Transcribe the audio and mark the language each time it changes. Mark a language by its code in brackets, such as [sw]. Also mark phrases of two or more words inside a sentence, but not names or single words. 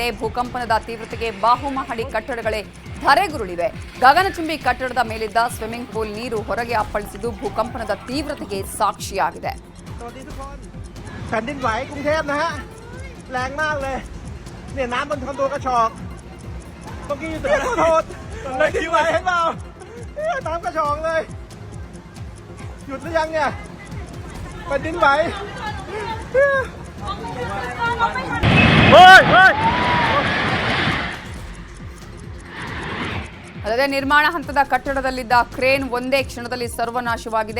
[kn] ಭೂಕಂಪನದ ತೀವ್ರತೆಗೆ ಬಹುಮಹಡಿ ಕಟ್ಟಡಗಳೇ ಧರೆಗುರುಳಿವೆ. ಗಗನಚುಂಬಿ ಕಟ್ಟಡದ ಮೇಲಿದ್ದ [en] swimming pool [kn] ನೀರು ಹೊರಗೆ ಅಪ್ಪಳಿಸಿದ್ದು ಭೂಕಂಪನದ ತೀವ್ರತೆಗೆ ಸಾಕ್ಷಿಯಾಗಿದೆ. [th] แผ่นดินไหวกรุงเทพนะฮะแรงมากเลยเนี่ยน้ำบนคอนโดกระชอกเมื่อกี้อยู่ตึกขอโทษเลยที่ไหวให้เปล่าน้ำกระชอกเลยหยุดหรือยังเนี่ยแผ่นดินไหว [kn] ಅಲ್ಲದೆ ನಿರ್ಮಾಣ ಹಂತದ ಕಟ್ಟಡದಲ್ಲಿದ್ದ ಕ್ರೇನ್ ಒಂದೇ ಕ್ಷಣದಲ್ಲಿ ಸರ್ವನಾಶವಾಗಿದೆ.